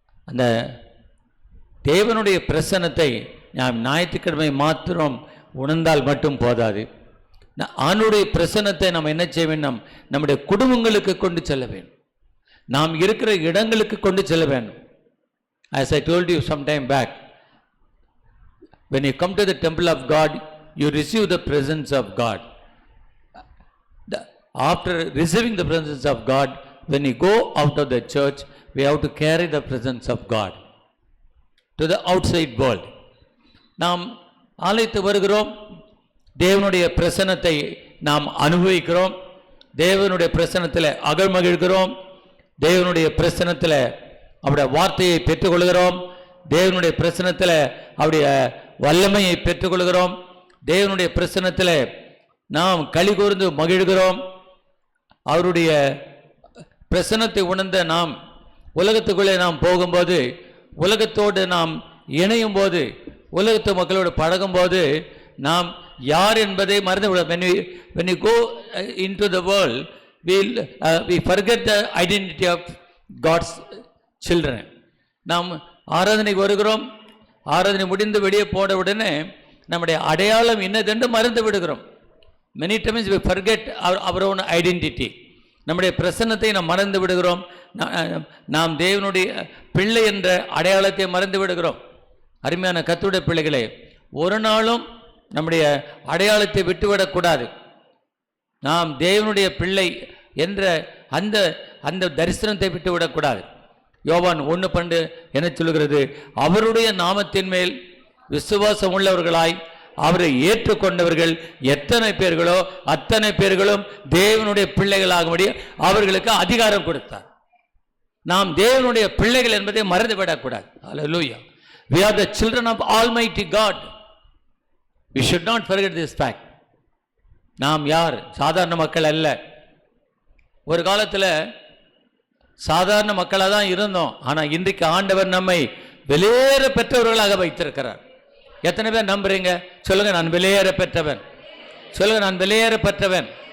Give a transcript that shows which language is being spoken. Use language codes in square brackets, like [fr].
[ta] அந்த தேவனுடைய பிரசன்னத்தை நாம் ஞாயிற்றுக்கிழமை மாத்திரம் உணர்ந்தால் மட்டும் போதாது. ஆண்டுடைய பிரசன்னத்தை நாம் என்ன செய்ய வேண்டும்? நம்முடைய குடும்பங்களுக்கு கொண்டு செல்ல வேண்டும். நாம் இருக்கிற இடங்களுக்கு கொண்டு செல்ல வேண்டும். [en] As I told you some time back, when you come to the temple of God, you receive the presence of God. After receiving the presence of God, when you go out of the church, we have to carry the presence of God to the outside world. [ta] நாம் ஆலயத்துக்கு வருகிறோம், தேவனுடைய பிரசன்னத்தை நாம் அனுபவிக்கிறோம். தேவனுடைய பிரசன்னத்தில் அகழ்மகிழ்கிறோம். தேவனுடைய பிரசன்னத்தில் அவருடைய வார்த்தையை பெற்றுக்கொள்கிறோம். தேவனுடைய பிரசன்னத்தில் அவருடைய வல்லமையை பெற்றுக்கொள்கிறோம். தேவனுடைய பிரசன்னத்தில் நாம் களி கூர்ந்து மகிழ்கிறோம். அவருடைய பிரசன்னத்தை உணர்ந்த நாம் உலகத்துக்குள்ளே நாம் போகும்போது, உலகத்தோடு நாம் இணையும் போது, உலகத்து மக்களோடு பழகும்போது நாம் யார் என்பதை மறந்துவிடும். [en] when we go into the world, we forget the identity of God's children. [ta] நாம் ஆராதனைக்கு வருகிறோம், ஆராதனை முடிந்து வெளியே போன உடனே நம்முடைய அடையாளம் என்னதென்று மறந்து விடுகிறோம். [en] many times we forget our own identity. [ta] நம்முடைய பிரசன்னத்தை நாம் மறந்து விடுகிறோம். நாம் தேவனுடைய பிள்ளை என்ற அடையாளத்தை மறந்து விடுகிறோம். அருமையான கர்த்தருடைய பிள்ளைகளே, ஒரு நாளும் நம்முடைய அடையாளத்தை விட்டுவிடக்கூடாது. நாம் தேவனுடைய பிள்ளை என்ற அந்த தரிசனத்தை விட்டுவிடக்கூடாது. யோவான் 1:12 என்ன சொல்கிறது? அவருடைய நாமத்தின் மேல் விசுவாசம் உள்ளவர்களாய் அவரை ஏற்றுக்கொண்டவர்கள் எத்தனை பேர்களோ அத்தனை பேர்களும் தேவனுடைய பிள்ளைகளாகும்படி அவர்களுக்கு அதிகாரம் கொடுத்தார். நாம் தேவனுடைய பிள்ளைகள் என்பதை மறந்துவிடக்கூடாது. ஹல்லேலூயா. [en] We are the children of Almighty God. We should not forget this fact. [ta] நாம் யார்? சாதாரண மக்கள் அல்ல. ஒரு காலத்தில் சாதாரண மக்களாக தான் இருந்தோம். ஆனால் இன்றைக்கு ஆண்டவர் நம்மை வெளியேற பெற்றவர்களாக வைத்திருக்கிறார். எத்தனை பேர் நம்புறீங்க? சொல்லுங்க, நான் வெளியேற பெற்றவன். சொல்லுங்க, நான் வெளியேற பெற்றவன்.